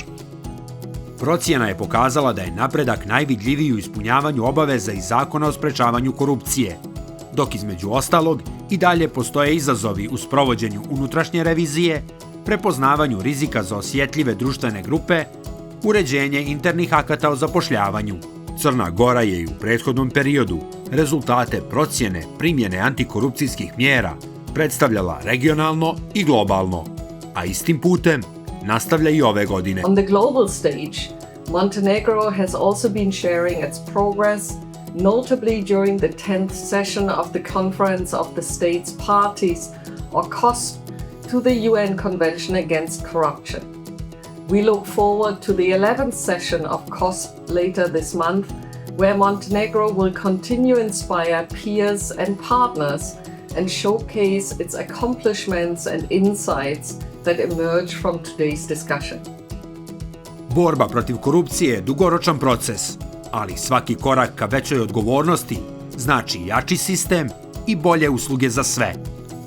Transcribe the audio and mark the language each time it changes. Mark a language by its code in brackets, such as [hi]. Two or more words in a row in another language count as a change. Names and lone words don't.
[sr] Procjena je pokazala da je napredak najvidljiviji u ispunjavanju obaveza iz Zakona o sprečavanju korupcije, dok između ostalog i dalje postoje izazovi u sprovođenju unutrašnje revizije, prepoznavanju rizika za osjetljive društvene grupe, uređenje internih akata o zapošljavanju. Crna Gora je i u prethodnom periodu rezultate procjene primjene antikorupcijskih mjera predstavljala regionalno i globalno, a istim putem nastavlja i ove godine. [en] On the global stage, Montenegro has also been sharing its progress, notably during the 10th session of the Conference of the States Parties, or COSP, to the UN Convention Against Corruption. We look forward to the 11th session of COSP later this month, where Montenegro will continue to inspire peers and partners and showcase its accomplishments and insights that emerge from today's discussion. [sr] Borba protiv korupcije je dugoročan proces, ali svaki korak ka većoj odgovornosti znači jači sistem i bolje usluge za sve.